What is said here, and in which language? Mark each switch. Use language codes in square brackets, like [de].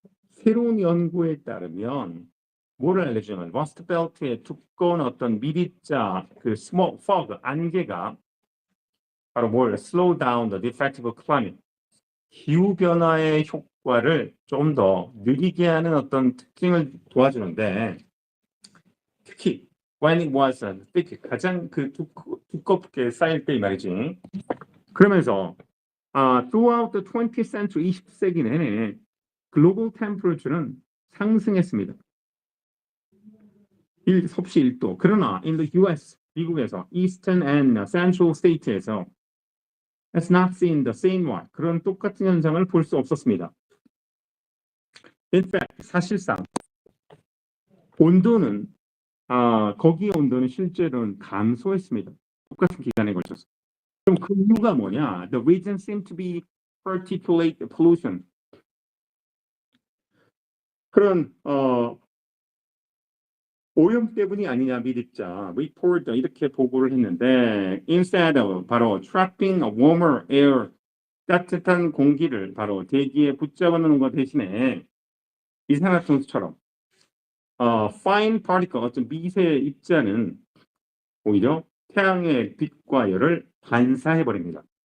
[ko] 새로운 연구에 따르면 뭐를 알려주냐면 러스트 벨트의 두꺼운 어떤 미립자 그 스모크 포그 안개가 바로 뭘 [en] slow down the defective climate [ko] 기후 변화의 효과를 좀 더 느리게 하는 어떤 특징을 도와주는데 특히 [en] when it was thick [ko] 가장 그 두껍게 쌓일 때 이 말이지. 그러면서 [en] throughout the 20th century [ko] 20세기 내내 글로벌 템퍼레처는 상승했습니다. 섭씨 1도. 그러나 [en] in the US [ko] 미국에서 [en] Eastern and Central States에서 has not seen the same one. [ko] 그런 똑같은 현상을 볼 수 없었습니다. [en] In fact, [ko] 사실상 온도는 거기의 온도는 실제로는 감소했습니다. 똑같은 기간에 걸쳐서. 그럼 그 이유가 뭐냐? [en] The reason seemed to be particulate pollution. [ko] 그런 오염 때문이 아니냐 미립자 report 이렇게 보고를 했는데 [en] instead of [ko] 바로 [en] trapping a warmer air [ko] 따뜻한 공기를 바로 대기에 붙잡아 놓는 것 대신에 이산화탄소처럼 [en] fine particle [ko] 어떤 미세 입자는 오히려 태양의 빛과 열을 반사해 버립니다.